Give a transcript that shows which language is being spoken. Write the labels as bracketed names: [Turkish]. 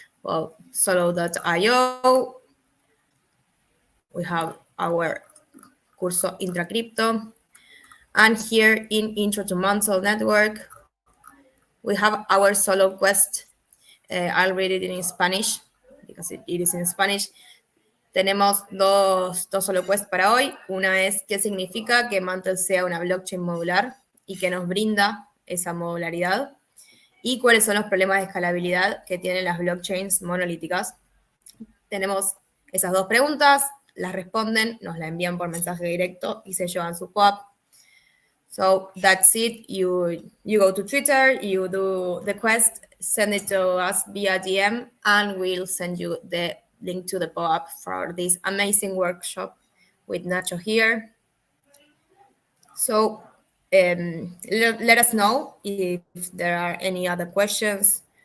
[English] Well, Solow.io. We have our Curso Intro. And here in Intro to MantleNetwork, we have our Solow quest. I'll read it in Spanish because it is in Spanish. [Spanish] Tenemos dos solo quests para hoy. Una es qué significa que Mantle sea una blockchain modular y que nos brinda esa modularidad. Y cuáles son los problemas de escalabilidad que tienen las blockchains monolíticas. Tenemos esas dos preguntas, las responden, nos la envían por mensaje directo y se llevan su POAP. [English] So that's it. You go to Twitter, you do the quest, send it to us via DM, and we'll send you the link to the POAP for this amazing workshop with Nacho here. So let us know if there are any other questions.